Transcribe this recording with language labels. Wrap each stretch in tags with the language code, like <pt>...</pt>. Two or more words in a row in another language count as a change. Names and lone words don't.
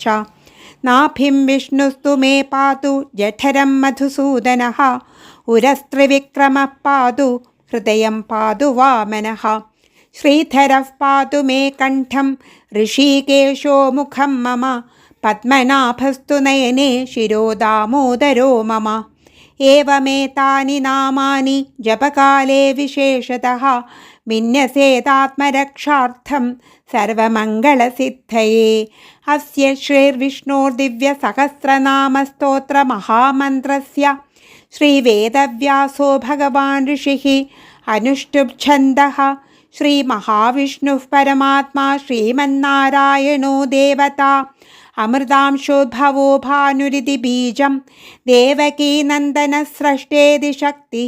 <sa>നാഭിം വിഷ്ണുസ്തു മേ പാതു ജഠരം മധുസൂദനഃ ഉരസ്ത്രിവിക്രമഃ പാതു ഹൃദയം പാതു വാമനഃ. ശ്രീധരഃ പാതു മേ കണ്ഠം ഋഷികേശോ മുഖം മമ പദ്മനാഭസ്തു നയനേ ശിരോ ദാമോദരോ മമ. ഏവമേതാനി നാമാനി ജപകാലേ വിശേഷതഃ विन्यसेदात्मरक्षार्थं सर्वमङ्गलसिद्धये। अस्य श्रीर्विष्णोर्दिव्यसहस्रनामस्तोत्रमहामन्त्रस्य श्रीवेदव्यासो भगवान् ऋषिः अनुष्टुप्छन्दः। श्रीमहाविष्णुः परमात्मा श्रीमन्नारायणो देवता अमृतांशोद्भवो भानुरिति बीजं देवकीनन्दनस्रष्टेति शक्तिः</sa>